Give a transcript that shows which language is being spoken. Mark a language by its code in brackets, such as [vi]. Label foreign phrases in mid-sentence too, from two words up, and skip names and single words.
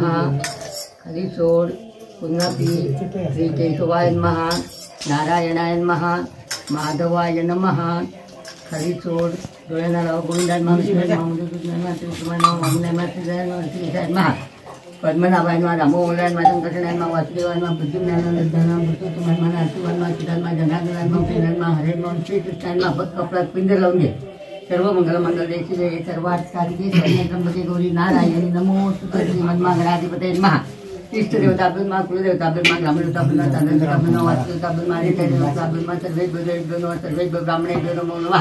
[mr] खाली सोड, पुन्हा पी. [sa] श्री केशवाय नमः, नारायणाय नमः, माधवाय नमः. [mr] खाली सोड, डोळ्यांना लाव. [sa] गोविंदाय नमः, विष्णुवाय नमः, मधुसूदनाय नमः, श्रीकृष्णाय नमः, वामनाय नमः, श्रीधराय नमः, श्रीकेशाय नमः, पद्मनाभाय नमः, दामोदराय नमः, संकर्षणाय नमः, वासुदेवाय नमः, बुद्धिज्ञानाय नमः, सिद्धाय नमः, पुरुषोत्तमाय नमः, नारायणाय नमः, सिद्धाय नमः, जनार्दनाय नमः, प्रियाय नमः, हरे नमः, श्रीकृष्णाय नमः. [mr] बघ कपड्यात पिंजर लावून घे. [sa] सर्व मंगल देशी सर्वात कार्तिके त्र्यंबके गौरी नारायणी नमोस्तुते. श्रीमन्महागणाधिपतये नमः. इष्टदेवता ब्रह्मा, कुलदेवता ब्रह्मा, ग्रामदेवता ब्रह्मा, चांद्रदेवता ब्रह्मा, वास्तुदेवता ब्रह्मा, रेतदेवता ब्रह्मा, सर्वे ब्राह्मणेभ्यो नमो नमः.